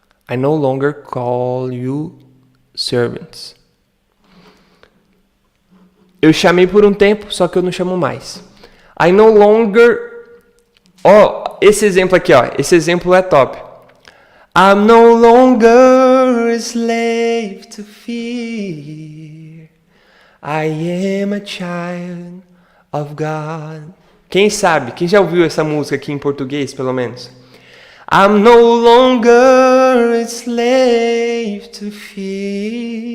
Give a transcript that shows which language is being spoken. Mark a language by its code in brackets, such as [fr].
[en] I no longer call you servants. [pt] Eu chamei por um tempo, só que eu não chamo mais. [en] I no longer... [pt] Ó, esse exemplo aqui, ó. Esse exemplo é top. [en] I'm no longer a slave to fear. I am a child of God. [pt] Quem sabe? Quem já ouviu essa música aqui em português, pelo menos? [en] I'm no longer a slave to fear.